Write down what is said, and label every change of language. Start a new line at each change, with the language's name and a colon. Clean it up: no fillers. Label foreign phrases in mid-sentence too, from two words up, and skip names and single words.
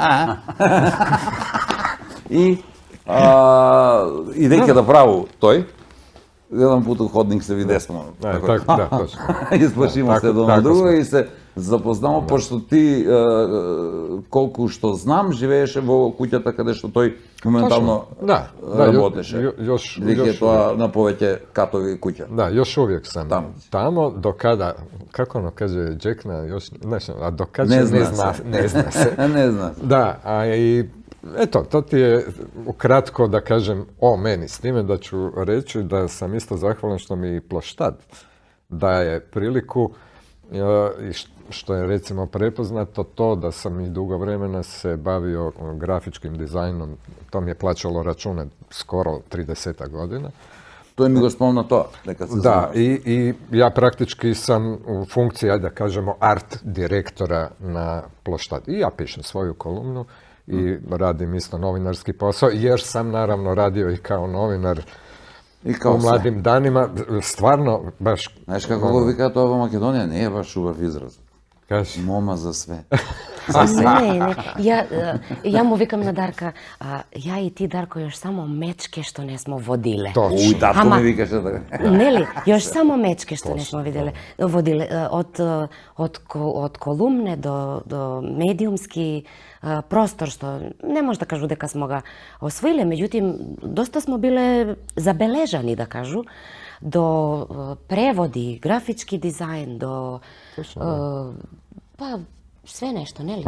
Macedonian: И идејќи да праву тој, еден пут у ходник се видесмо. Така, да, точно. Исплашимо се едно на Така друго сме. и се запознамо, пошто ти, колку што знам, живееше во куќата каде што тој моментално Да, работеше.
Croatian: Još
Macedonian: Дека е тоа на повеќе катови куќа.
Croatian: Da, još uvijek sam Tamo. tamo do kada, kako ono kaže Jackna, još, znači, a do kada
Macedonian: Не
Croatian: će, ne
Macedonian: зна
Croatian: zna, ne zna se.
Macedonian: Не знам.
Croatian: Da, a i eto, to ti je ukratko da kažem o meni, s time da ću reći da sam isto zahvalan što mi Ploštad daje priliku i što je recimo prepoznato to da sam i dugo vremena se bavio grafičkim dizajnom, to mi je plaćalo račune skoro 30 godina.
Macedonian: Тој ми го спомна тоа, дека се
Croatian: Da,
Macedonian: знае.
Croatian: i ja praktički sam u funkciji, ajde da kažemo, art direktora na Ploštad. I ja pišem svoju kolumnu i radim isto novinarski posao, jer sam naravno radio i kao novinar
Macedonian: И као
Croatian: u mladim danima. Stvarno, baš,
Macedonian: Знаеш како го викаат тоа во Македонија, не е баш убав израз.
Croatian: kaži,
Macedonian: Мома за све. Не. Ја му викам на Дарка, ја и ти, Дарко, још само мечке што не смо водиле. Уј,
Croatian: točno.
Macedonian: татко Ама- ми викаше така. Нели, још само мечке што не смо водиле од колумне до медиумски простор што не може да кажу дека смо го освоиле, меѓутим доста смо биле забележани, да кажу, до преводи, графички дизајн, до па све нешто, нели?